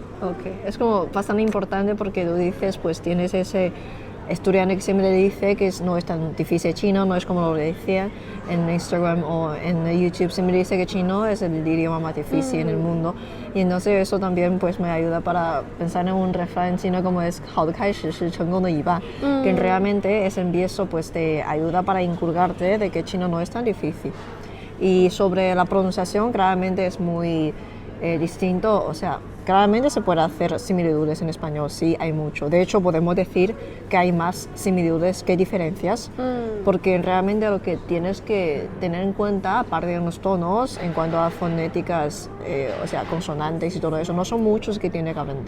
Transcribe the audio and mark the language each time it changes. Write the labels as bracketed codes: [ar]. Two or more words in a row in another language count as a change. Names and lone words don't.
[es] Ok, es como bastante importante porque tú dices, pues tienes ese estudiante que siempre dice que no es tan difícil chino, no es como lo decía en Instagram o en YouTube, siempre dice que chino es el idioma más difícil en el mundo, y entonces eso también pues me ayuda para pensar en un refrán chino como es [zh] 好的开始是成功的一半, [es] que realmente ese empiezo pues te ayuda para inculcarte de que chino no es tan difícil. Y sobre la pronunciación, claramente es muy distinto, o sea, claramente se puede hacer similitudes en español, sí, hay mucho. De hecho, podemos decir que hay más similitudes que diferencias, porque realmente lo que tienes que tener en cuenta, aparte de los tonos, en cuanto a fonéticas, o sea, consonantes y todo eso, no son muchos que tiene que aprender.